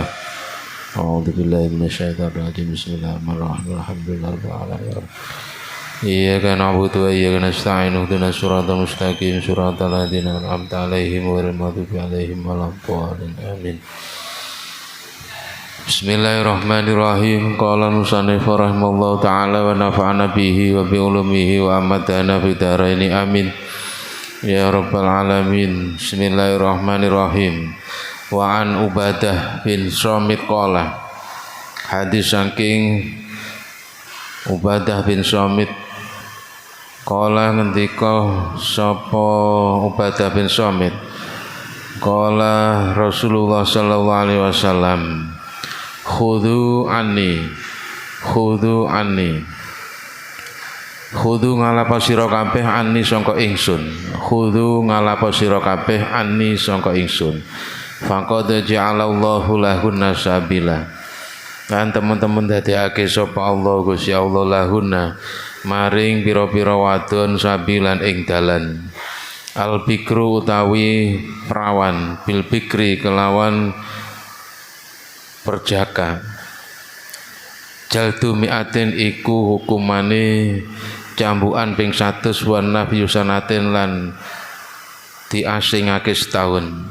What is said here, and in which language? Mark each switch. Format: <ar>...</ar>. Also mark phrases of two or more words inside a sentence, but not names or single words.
<ar>أعوذ بالله من الشيطان الرجيم بسم الله الرحمن الرحيم الحمد لله رب العالمين إياك نعبد وإياك نستعين اهدنا الصراط المستقيم صراط الذين أنعمت عليهم غير المغضوب عليهم ولا الضالين آمين. بسم الله الرحمن الرحيم. قال المصنف رحمه الله تعالى ونفعنا به وبعلومه وأمدنا في الدارين آمين يا رب العالمين. بسم الله الرحمن الرحيم. وعن عبادة بن الصامت قال,</ar> <jv>hadis saking Ubadah bin Samit qala ngendika sapa Ubadah bin Samit</jv> <ar>قال رسول الله صلى الله عليه وسلم خذوا عني</ar> <jv>khudhu ngalapa sira kabeh anni sangka ingsun khudhu ngalapa sira kabeh anni sangka ingsun</jv> <ar>فقد جعل الله لهن سبيلا.</ar> <jv>Kan teman-teman dadekake sapa Allah Gusti Allah lahunna maring pira-pira wadon sabilan ing dalan.</jv> <ar>البكر</ar> <jv>utawi perawan</jv> <ar>بالبكر</ar> <jv>kelawan perjaka.</jv> <ar>جلد مائة</ar> <jv>iku hukumane cambukan ping 100</jv> <ar>ونفي سنة</ar> <jv>lan diasingake setahun.</jv>